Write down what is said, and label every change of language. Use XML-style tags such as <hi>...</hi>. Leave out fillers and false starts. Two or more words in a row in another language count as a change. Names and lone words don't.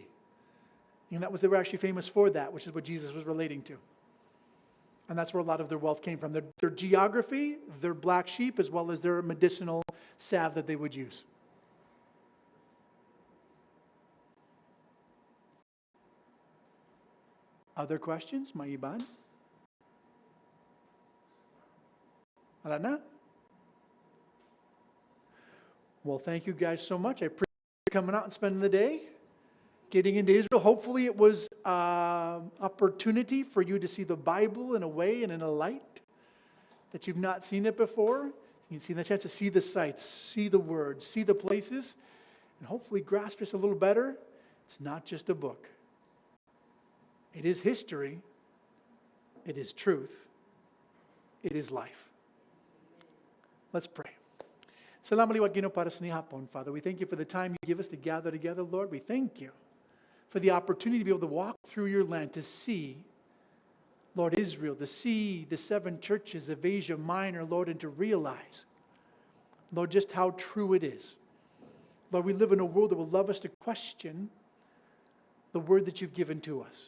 <en>And they were actually famous for that, which is what Jesus was relating to. And that's where a lot of their wealth came from. Their geography, their black sheep, as well as their medicinal salve that they would use. Other questions, my Iban?</en> <hil>Wala na?</hil> <en>Well, thank you guys so much. I appreciate you coming out and spending the day, getting into Israel. Hopefully it was an opportunity for you to see the Bible in a way and in a light that you've not seen it before. You can see the chance to see the sights, see the words, see the places, and hopefully grasp this a little better. It's not just a book. It is history. It is truth. It is life. Let's pray.</en> <hil>Salamat liwat Ginoo para sa nihapon,</hil> <en>Father. We thank you for the time you give us to gather together, Lord. We thank you for the opportunity to be able to walk through your land, to see, Lord, Israel, to see the 7 churches of Asia Minor, Lord, and to realize, Lord, just how true it is. Lord, we live in a world that will love us to question the word that you've given to us.</en>